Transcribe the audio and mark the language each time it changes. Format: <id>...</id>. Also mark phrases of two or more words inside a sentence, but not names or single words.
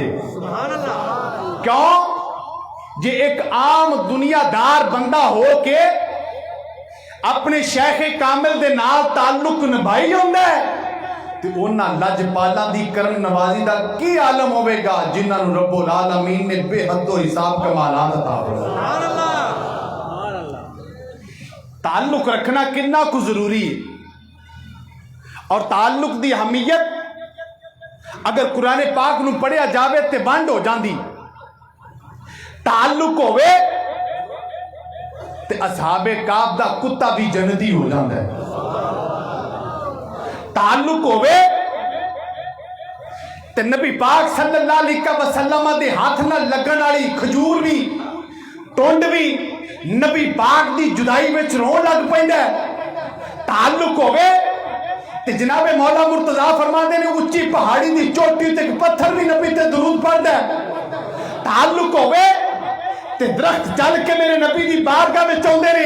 <pa>کیوں؟ جے اک عام دنیادار بندہ ہو کے اپنے شیخ کامل دے نال تعلق نبھائی جاندا ہے تے اونہاں لجپالاں دی کرن نوازی دا کی عالم ہووے گا جنہاں نوں</pa> <ar>رب العالمين</ar> <pa>نے بے حد حساب کمالات عطا فرمائے. تعلق رکھنا کنا کجھ ضروری ہے، اور تعلق دی اہمیت اگر قرآن پاک نوں پڑھیا جاوے تے بند ہو جاندی. تعلق ہووے تے اصحاب کہف دا کتا بھی جنتی ہو جاتا ہے. تعلق ہووے تے نبی پاک</pa> <ar>صلى الله عليه وسلم</ar> <pa>دے ہاتھ نال لگن والی کھجور بھی ٹنڈ بھی نبی پاک دی جدائی وچ رون لگ پیندا ہے. تعلق ہووے تے جنابِ مولا مرتضیٰ فرماتے نے اچی پہاڑی دی چوٹی تے پتھر بھی نبی تے درود پڑھدا ہے. تعلق ہووے تے درخت چل کے میرے نبی دی بارگاہ میں آؤندے نے.</pa>